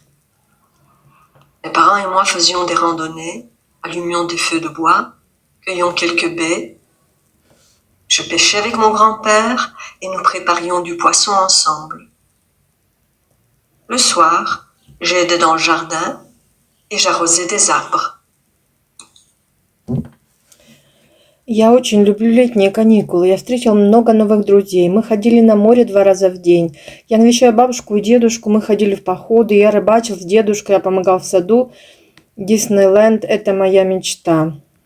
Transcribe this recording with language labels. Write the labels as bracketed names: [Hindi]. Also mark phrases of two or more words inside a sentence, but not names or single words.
[French] Mes parents et moi faisions des randonnées, allumions des feux de bois, cueillions quelques baies. Je pêchais avec mon grand-père et nous préparions du poisson ensemble. Le soir, j'aidais dans le jardin et j'arrosais des arbres. [Russian] Я очень люблю летние каникулы. Я встретил много новых друзей. Мы ходили на море 2 раза в день. Я навещаю бабушку и дедушку. Мы ходили в походы. Я рыбачил с дедушкой. Я помогал в саду. Диснейленд – это моя мечта.